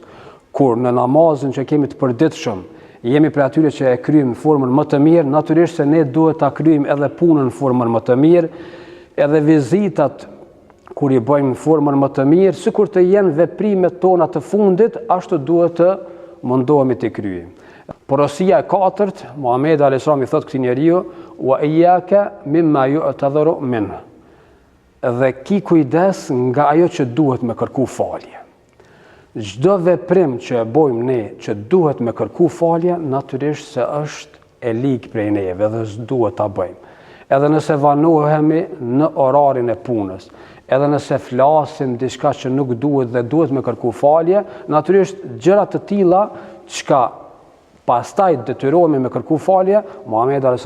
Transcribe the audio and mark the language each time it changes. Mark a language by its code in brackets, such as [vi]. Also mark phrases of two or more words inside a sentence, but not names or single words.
[sq] Kur në namazin që kemi të përditshëm, jemi prej atyre që e kryejmë në formën më të mirë, natyrisht se ne duhet ta kryejmë edhe punën në formën më të mirë, edhe vizitat kur i bëjmë në formën më të mirë, sikur të jenë veprimet tona të fundit, ashtu duhet të mundohemi të kryejmë. Porosia e katërt, Muhamedi a.s. i thot këtij njeriu, [ar] وإياك مما يعتذر من. [sq] Dhe ki kujdes nga ajo që duhet me kërku falje. Çdo veprim që e bëjmë ne që duhet me kërku falje, natyrisht se është e ligë prej neve dhe duhet ta bëjmë. Edhe nëse vanohemi në orarin e punës, edhe nëse flasim diçka që nuk duhet dhe duhet me kërku falje, natyrisht gjëra të tilla çka pastaj detyrohemi me kërku falje, Muhamedi a.s.